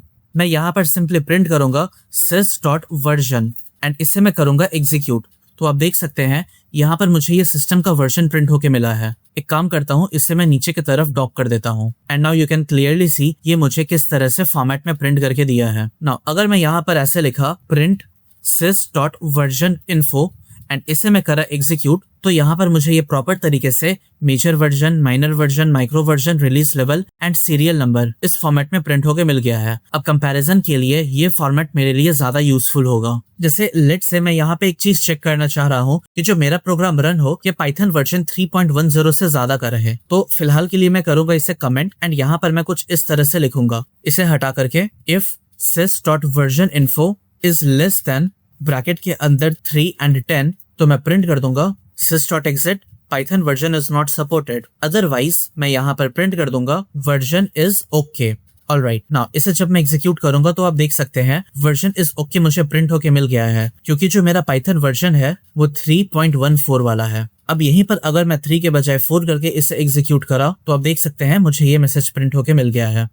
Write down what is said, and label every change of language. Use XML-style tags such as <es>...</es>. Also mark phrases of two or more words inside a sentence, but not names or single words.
<hi>मैं यहाँ पर</hi> <en>simply print</en> <hi>करूंगा sys.version एंड इसे मैं करूंगा एग्जीक्यूट। तो आप देख सकते हैं यहाँ पर मुझे ये सिस्टम का वर्जन प्रिंट होके मिला है। एक काम करता हूँ, इसे मैं नीचे की तरफ डॉक कर देता हूँ</hi> <en>and now you can clearly see</en> <hi>ये मुझे किस तरह से फॉर्मेट में प्रिंट करके दिया है। नाउ अगर मैं यहाँ पर ऐसे लिखा प्रिंट sys.version_info एंड इसे मैं करा एग्जीक्यूट, तो यहाँ पर मुझे ये प्रॉपर तरीके से</hi> <en>major version, minor version, micro version, release level and serial number</en> <hi>इस फॉर्मेट में प्रिंट होके मिल गया है। अब कंपैरिजन के लिए ये फॉर्मेट मेरे लिए ज्यादा यूजफुल होगा। जैसे</hi> <en>let's say</en> <hi>मैं यहाँ पे एक चीज चेक करना चाह रहा हूँ कि जो मेरा</hi> <en>program run</en> <hi>हो ये</hi> <en>Python version</en> <hi>3.10 से ज्यादा का रहे। तो फिलहाल के लिए मैं करूंगा इसे</hi> <en>comment and</en> <hi>यहाँ पर मैं कुछ इस तरह से लिखूंगा, इसे हटा करके</hi> <en>if sys.version_info is less than</en> <hi>ब्रैकेट के अंदर 3 and 10, तो मैं प्रिंट कर दूंगा</hi> <en>sys.exit Python version is not supported.</en> <hi>अदरवाइज मैं यहाँ पर प्रिंट कर दूंगा</hi> <en>version is OK. alright, now</en> <hi>इसे जब मैं एग्जीक्यूट करूंगा तो आप देख सकते हैं</hi> <en>version is OK</en> <hi>मुझे प्रिंट होके मिल गया है, क्योंकि जो मेरा</hi> <en>Python version</en> <hi>है वो 3.14 वाला है। अब यहीं पर अगर मैं 3 के बजाय 4 करके इसे एग्जीक्यूट करा तो आप देख सकते हैं मुझे ये</hi> <en>message print</en> <hi>होके मिल गया है।</hi>